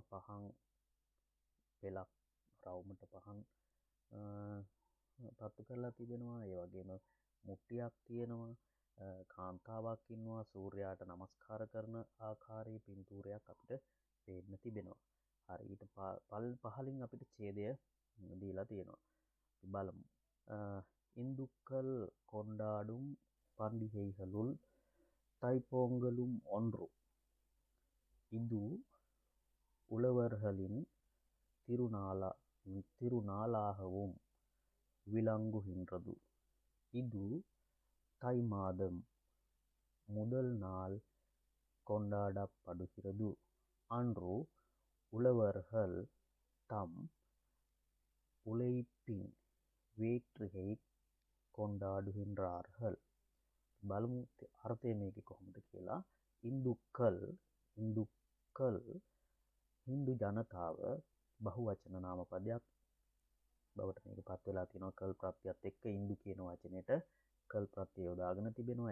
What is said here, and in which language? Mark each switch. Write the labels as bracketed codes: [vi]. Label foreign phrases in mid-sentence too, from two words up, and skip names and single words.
[si] පහන් පෙලක් රවුමට පහන් පත්තු කරලා තිබෙනවා. ඒ වගේම මුට්ටියක් තියෙනවා. කාන්තාවක් ඉන්නවා. සූර්යාට නමස්කාර කරන ආකාරයේ පින්තූරයක් අපිට පේන්න තිබෙනවා. හරි, ඊට පහලින් අපිට ඡේදය දීලා තියෙනවා. බලමු. [ta] இந்துக்கள் கொண்டாடும் பண்டிகைகளுள் தைப்பொங்கலும் ஒன்று. இது உழவர்களின் திருநாளாகவும் விளங்குகின்றது. இது தை மாதம் முதல் நாள் கொண்டாடப்படுகிறது. அன்று உழவர்கள் தம் உழைப்பின் வேற்றுகை කොණ්ඩාඩුහින්රාර්හල්. [si] බලමු අර්ථය මේක කොහොමද කියලා. ඉන්දුක්කල් හින්දු ජනතාව බහුවචන නාම පදයක් බවට මේක පත් වෙලා තියෙනවා. කල් ප්‍රත්‍යයත් එක්ක ඉන්දු කියන වචනෙට කල් ප්‍රත්‍යය යොදාගෙන තිබෙනවා.